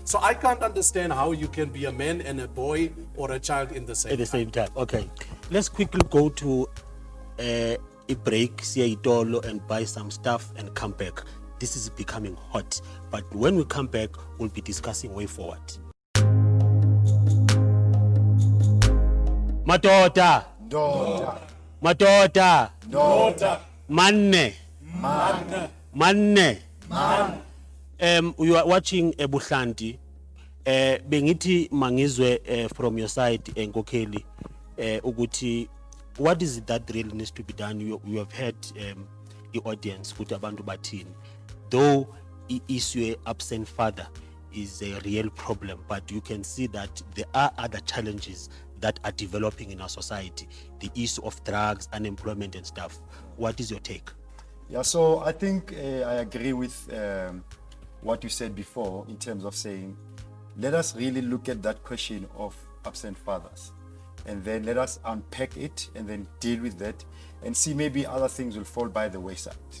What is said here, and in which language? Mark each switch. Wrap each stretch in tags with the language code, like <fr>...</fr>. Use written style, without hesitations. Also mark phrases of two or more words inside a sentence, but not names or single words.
<en>So I can't understand how you can be a man and a boy or a child in the same At the time. same time. Okay. Let's quickly go to a break, see Itolo, and buy some stuff and come back. This is becoming hot. But when we come back, we'll be discussing way forward. Madoda, Daughter. Madoda. Daughter.</en> <zu>Manne. Manne.</zu> <en>You are watching Ebuhlanti.</en> <zu>Bengithi mangizwe</zu> <en>from your side</en> <zu>enkokheli ukuthi</zu> <en>what is it that really needs to be done. You have heard the audience</en> <zu>ukuthi abantu bathini,</zu> <en>though issue absent father is a real problem, but you can see that there are other challenges that are developing in our society, the issue of drugs, unemployment and stuff. What is your take? Yeah, so I think I agree with what you said before in terms of saying, let us really look at that question of absent fathers, and then let us unpack it and then deal with that and see maybe other things will fall by the wayside.</en>